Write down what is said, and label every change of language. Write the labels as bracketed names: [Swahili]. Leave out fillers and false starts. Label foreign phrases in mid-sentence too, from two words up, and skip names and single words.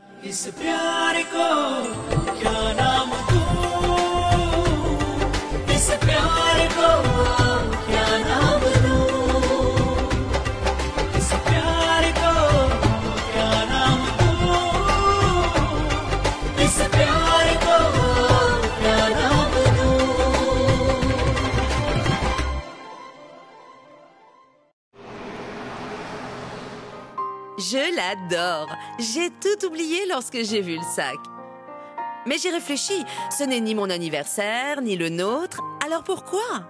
[Hindi] इस प्यार को क्या नाम दूं, इस प्यार को क्या नाम दूं, इस प्यार को क्या नाम दूं, इस प्यार को क्या नाम दूं। [French] Je l'adore. J'ai tout oublié lorsque j'ai vu le sac. Mais j'ai réfléchi, ce n'est ni mon anniversaire, ni le nôtre, alors pourquoi?